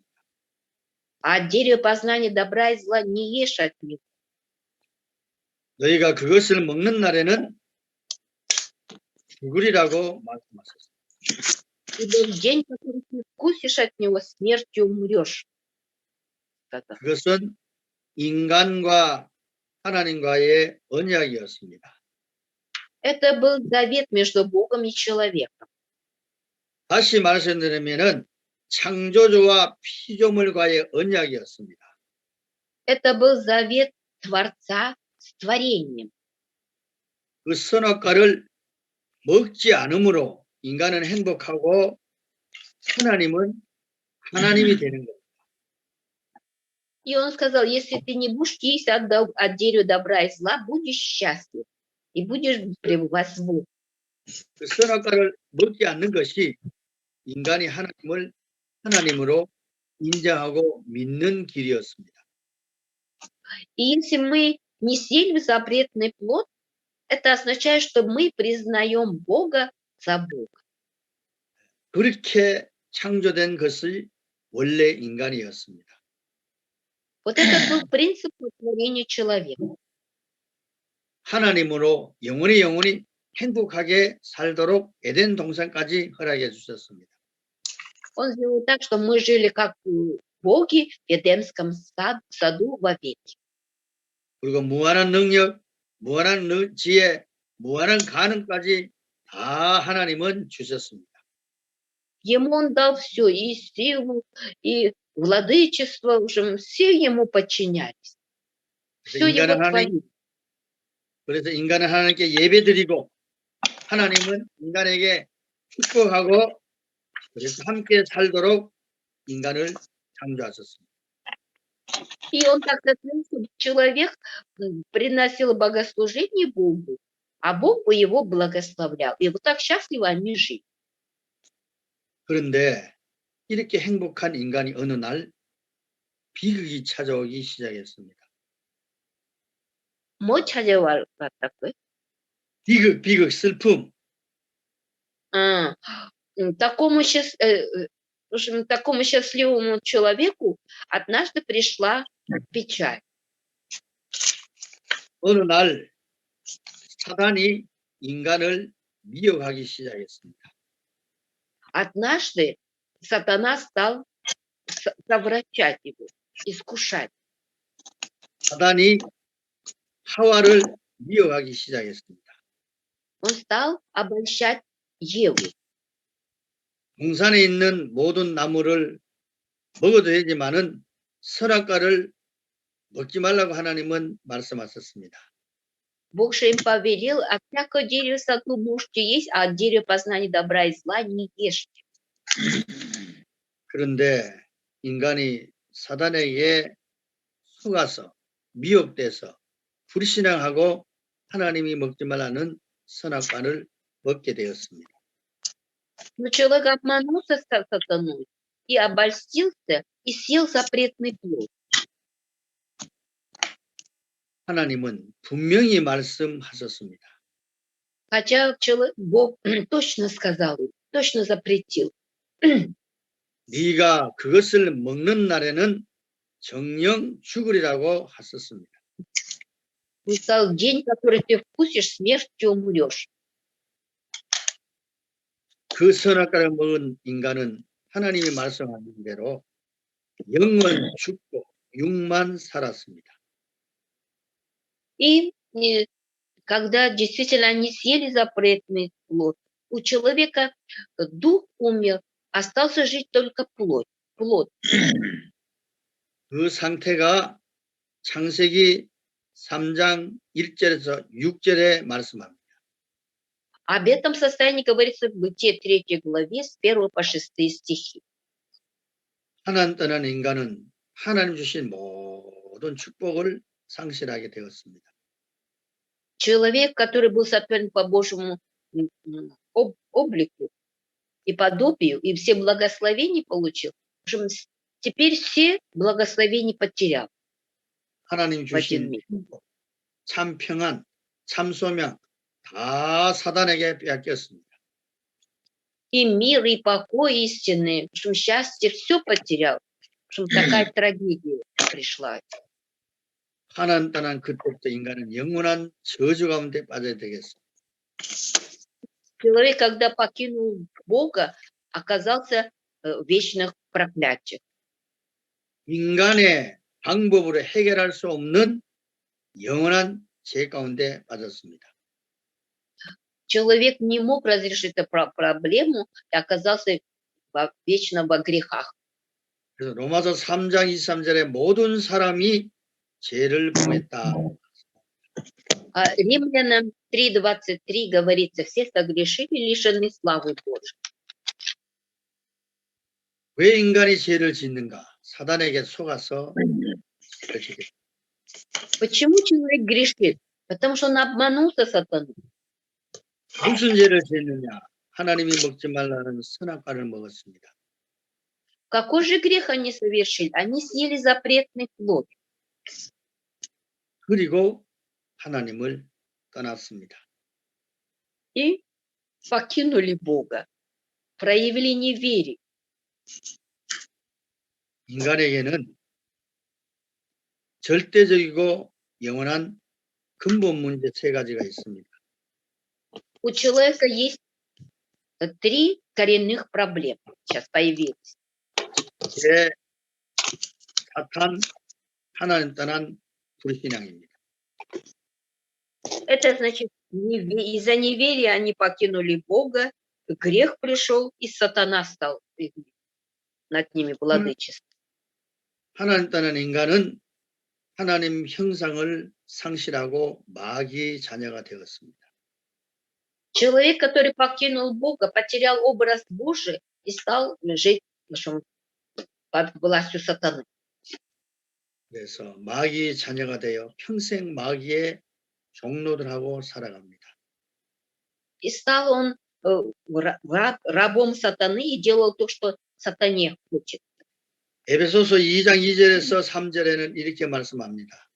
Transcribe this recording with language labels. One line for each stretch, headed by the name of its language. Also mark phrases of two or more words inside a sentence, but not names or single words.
Russian: А дерево познания добра и зла не ешь от него.
Korean: 너희가 그것을 먹는 날에는 죽으리라고 말씀하셨습니다.
Russian: Ибо в день, который ты вкусишь от него, смертью умрешь. сказал.
Korean: 그것은 인간과 하나님과의 언약이었습니다.
Russian: Это был завет между Богом и человеком.
Korean: 다시 말씀드리면은 창조주와 피조물과의 언약이었습니다.
Russian: Это был завет Творца с творением.
Korean: 그 선악과를 먹지 않으므로 인간은 행복하고 하나님은 하나님이 되는 거예요.
Russian: И он сказал, если ты не будешь есть от дерева добра и зла, будешь счастлив и будешь пребывать с Богом.
Korean: 그 선악과를 먹지 않는 것이 인간이 하나님을 하나님으로 인정하고 믿는 길이었습니다.
Russian: И если мы не съели запретный плод, это означает, что мы признаем Бога за Бога.
Korean: 그렇게 창조된 것이 원래 인간이었습니다.
Russian: Вот это был принцип творения человека.
Korean: 하나님으로 영원히 행복하게 살도록 에덴 동산까지 허락해 주셨습니다.
Russian: Он сделал так, что мы жили как боги в Эдемском саду вовеки.
Korean: 그리고 무한한 능력, 무한한 지혜, 무한한 가능까지 다 하나님은 주셨습니다.
Russian: Ему он дал все, и силу, и владычество, уже все ему подчинялись. Все его творили.
Korean: 그래서 인간은 하나님께 예배드리고 하나님은 인간에게 축복하고 그래서 함께 살도록 인간을 창조하셨습니다.
Russian: И он так хотел, чтобы человек приносил богослужение Богу, а Бог бы его благословлял. И вот так счастливо они жили.
Korean: 그런데 이렇게 행복한 인간이 어느 날 비극이 찾아오기 시작했습니다. 뭐 찾아왔다고요? 비극, 슬픔.
Russian: Такому счастливому человеку однажды пришла печаль.
Korean: 어느 날 사단이 인간을 미혹하기 시작했습니다.
Russian: Однажды сатана стал совращать его, искушать.
Korean: 사단이 하와를 미혹하기 시작했습니다.
Russian: Он стал обольщать Еву.
Korean: 동산에 있는 모든 나무를 먹어도 되지만은 선악과를 먹지 말라고 하나님은 말씀하셨습니다.
Russian: Бог же им повелел, от всякого дерева саду можете есть, а от дерева познания добра и зла не ешьте.
Korean: 그런데 인간이 사단에게 속아서 미혹돼서 불신앙하고 하나님이 먹지 말라는 선악과를 먹게 되었습니다.
Russian: Но человек обманулся сатаной и обольстился, и съел запретный плод.
Korean: 하나님은 분명히 말씀하셨습니다.
Russian: Хотя Бог точно сказал, точно запретил.
Korean: 네가 그것을 먹는 날에는 정령 죽으리라고 하셨습니다.
Russian: Он сказал, день, который ты вкусишь, смертью умрешь.
Korean: 그 선악과를 먹은 인간은 하나님이 말씀하신 대로 영은 죽고 육만 살았습니다.
Russian: И когда действительно они съели запретный плод, у человека дух умер, остался жить только плод.
Korean: 그 상태가 창세기 3장 1절에서 6절에 말씀합니다.
Russian: Об этом состоянии говорится в Бытие 3 главе с 1 по 6 стихи.
Korean: 하나님 떠난 인간은 하나님 주신 모든 축복을 상실하게 되었습니다.
Russian: Человек, который был сотворен по Божьему облику и подобию, и все благословения получил, в общем, теперь все благословения потерял.
Korean: 하나님 주신 축복, 참 평안, 참 소명 다 사단에게 빼앗겼습니다.
Russian: И мир, и покой истинный, в общем, счастье, все потерял. В общем, такая трагедия пришла.
Korean: 하나님 떠난 그때부터 인간은 영원한 저주 가운데 빠져야 되겠습니다.
Russian: Человек, когда покинул Бога, оказался в вечных проклятиях.
Korean: 인간의 방법으로 해결할 수 없는 영원한 죄 가운데 빠졌습니다.
Russian: Человек не мог разрешить эту проблему и оказался вечно во грехах.
Korean: 그래서 로마서 3장 23절에 모든 사람이 죄를 범했다.
Russian: А Римлянам 3:23 говорится, все согрешили, лишены славы Божьей.
Korean: 왜 인간이 죄를 짓는가? 사단에게 속아서 죄를 짓게.
Russian: Почему человек грешит? Потому что он обманулся сатаной.
Korean: 무슨 죄를 짓느냐? 하나님이 먹지 말라는 선악과를 먹었습니다.
Russian: Какой же грех они совершили? Они съели запретный плод.
Korean: 그리고 하나님을 떠났습니다.
Russian: И покинули Бога, проявили неверие.
Korean: 인간에게는 절대적이고 영원한 근본 문제 세 가지가 있습니다.
Russian: У человека есть 3 коренных проблемы. Сейчас появились.
Korean: 죄, 사탄, 하나님 떠난 불신앙입니다.
Russian: Это значит, из-за неверия они покинули Бога, грех пришел, и сатана стал над ними владычествовать.
Korean: 하나님 떠난 인간은 하나님 형상을 상실하고 마귀 자녀가 되었습니다.
Russian: Человек, который покинул Бога, потерял образ Божий и стал жить, в общем, под властью сатаны.
Korean: 그래서 마귀 자녀가 되어 평생 마귀의 종노들하고 살아갑니다.
Russian: И стал он рабом сатаны и делал то, что сатане хочет.
Korean: 에베소서 2장 2절에서 3절에는 이렇게 말씀합니다.